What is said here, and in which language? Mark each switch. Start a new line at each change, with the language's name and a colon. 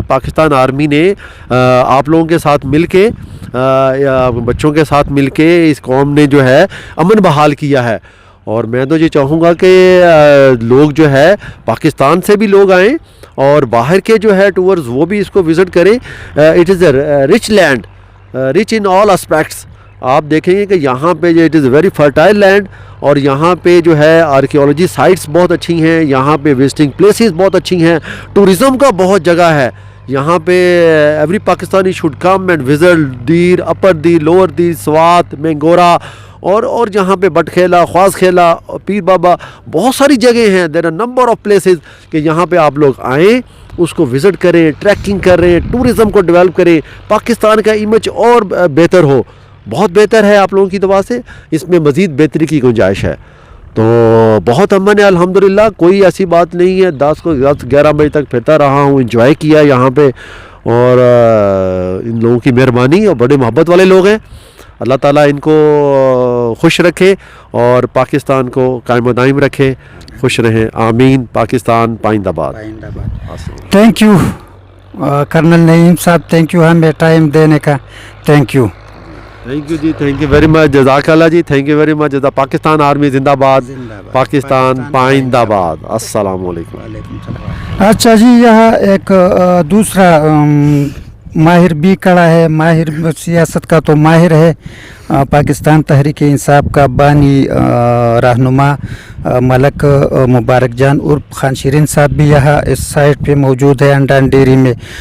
Urdu: Pakistan army نے آپ لوگوں کے ساتھ مل کے, بچوں کے ساتھ مل کے اس قوم نے جو ہے امن بحال کیا ہے. اور میں تو یہ چاہوں گا کہ لوگ جو ہے پاکستان سے بھی لوگ آئیں, اور باہر کے جو ہے ٹورز وہ بھی اس کو وزٹ کریں.
English: It is a rich land, rich in all aspects.
Urdu: آپ دیکھیں گے کہ یہاں پہ
English: it is a very fertile land,
Urdu: اور یہاں پہ جو ہے آرکیولوجی سائٹس بہت اچھی ہیں, یہاں پہ وزٹنگ پلیسز بہت اچھی ہیں, ٹورزم کا بہت جگہ ہے یہاں پہ.
English: every Pakistani should come and visit
Urdu: there, upper there, lower دیر, سوات, مینگورا, اور جہاں پہ بٹ کھیلا, خواص کھیلا, پیر بابا, بہت ساری جگہیں ہیں.
English: there are number of places
Urdu: کہ یہاں پہ آپ لوگ آئیں, اس کو وزٹ کریں, ٹریکنگ کریں, ٹورزم کو ڈیولپ کریں, پاکستان کا امیج اور بہتر ہو. بہت بہتر ہے آپ لوگوں کی دعا سے, اس میں مزید بہتری کی گنجائش ہے. تو بہت امن ہے الحمدللہ, کوئی ایسی بات نہیں ہے. 10-11 بجے تک پھرتا رہا ہوں, انجوائے کیا یہاں پہ, اور ان لوگوں کی مہربانی, اور بڑے محبت والے لوگ ہیں. اللہ تعالیٰ ان کو خوش رکھے اور پاکستان کو قائم و دائم رکھے. خوش رہیں, آمین. پاکستان پائندہ باد. تھینک یو کرنل نعیم صاحب, تھینک یو ہمیں ٹائم دینے کا. Thank you. Thank you جی, thank you very much, جزاک اللہ جی, thank you very much. Pakistan army زندہ باد, پاکستان پائندہ باد. السلام علیکم. اچھا جی, یہاں ایک دوسرا ماہر بھی کڑا ہے, ماہر سیاست کا تو ماہر ہے, پاکستان تحریک انصاف کا بانی رہنما ملک مبارک جان عرف خان شیرین صاحب بھی یہاں اس سائٹ پہ موجود ہے انڈان ڈیری میں.